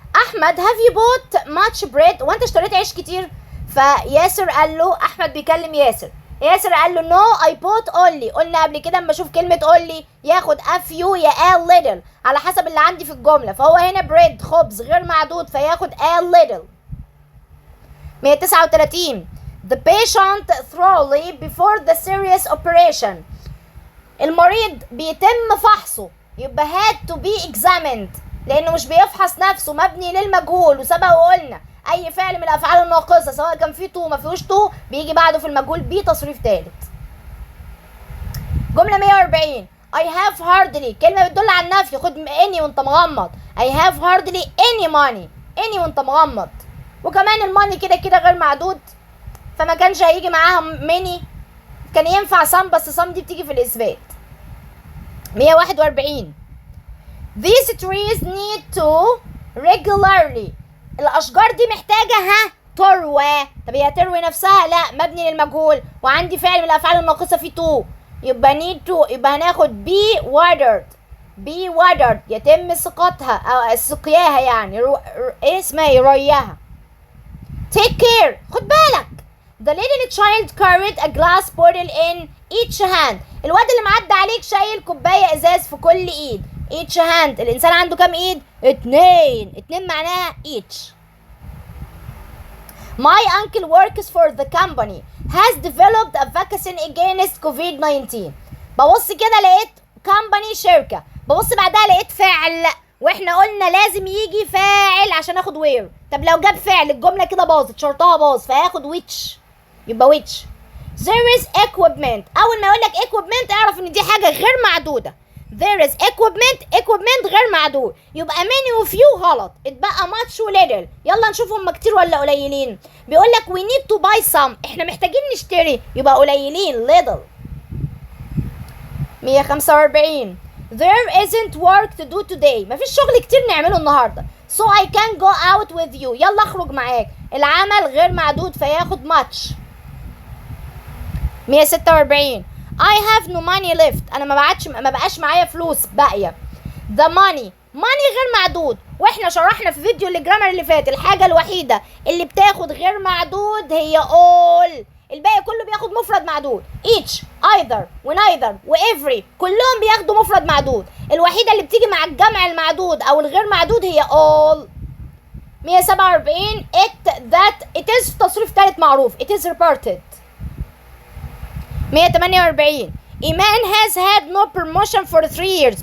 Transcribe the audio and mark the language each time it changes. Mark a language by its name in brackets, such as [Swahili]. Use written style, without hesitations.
[Arabic] احمد [English] have you bought much bread؟ [Arabic] وانت اشتريت عيش كتير؟ فياسر قال له، احمد بيكلم ياسر، ياسر قال له [English] no I bought only. [Arabic] قلنا قبل كده اما اشوف كلمة only ياخد a few يا a little على حسب اللي عندي في الجملة، فهو هنا bread خبز غير معدود فياخد a little. [English] 139 the patient thoroughly before the serious operation. [Arabic] المريض بيتم فحصه، يبقى had to be examined لانه مش بيفحص نفسه، مبني للمجهول. وسبق وقلنا اي فعل من الافعال الناقصه سواء كان فيه تو ما فيهوش تو بيجي بعده في المجهول بي تصريف ثالث. جمله 140 I have hardly كلمه بتدل على النفي، خد any وانت مغمض. [English] I have hardly any money any وانت مغمض. [Arabic] وكمان الماني كده كده غير معدود فما كانش هيجي معاها many، كان ينفع some بس some دي بتيجي في الاثبات. [English] 141 These trees need to regularly. [Arabic] الاشجار دي محتاجه تروى. طب هي تروي نفسها؟ لا، مبني للمجهول وعندي فعل من الافعال الناقصه فيه تو، يبقى need to، يبقى هناخد be watered. be watered يتم سقطها او سقياها، يعني ايه اسمها، ريها. [English] take care [Arabic] خد بالك. [English] the little child carried a glass bottle in each hand. [Arabic] الواد اللي معدي عليك شايل كوبايه ازاز في كل ايد. each hand الانسان عنده كام ايد؟ اتنين معناها each. [English] My uncle works for the company has developed a vaccine against COVID-19. [Arabic] ببص كده لقيت company شركة، ببص بعدها لقيت فاعل، واحنا قلنا لازم يجي فاعل عشان اخد where. طب لو جاب فعل الجملة كده باظت، شرطها باظ، فهاخد which، يبقى which. [English] There is equipment. [Arabic] اول ما يقول لك equipment اعرف ان دي حاجة غير معدودة. There is equipment غير معدود، يبقى many وفيو غلط، اتبقى much و little. يلا نشوف هم كتير ولا قليلين. بيقول لك [English] we need to buy some، [Arabic] احنا محتاجين نشتري، يبقى قليلين little. [English] 145 There isn't work to do today. [Arabic] مفيش شغل كتير نعمله النهارده. [English] So I can go out with you. [Arabic] يلا اخرج معاك. العمل غير معدود فياخد much. [English] 146 I have no money left. [Arabic] انا ما بقاش معايا فلوس باقيه. The money غير معدود، واحنا شرحنا في فيديو الجرامر اللي فات الحاجه الوحيده اللي بتاخد غير معدود هي all. الباقي كله بياخد مفرد معدود. each either و neither و every كلهم بياخدوا مفرد معدود. الوحيده اللي بتيجي مع الجمع المعدود او الغير معدود هي all. 147 it is تصريف ثالث معروف. [English] it is reported. 148 Iman has had no promotion for 3 years.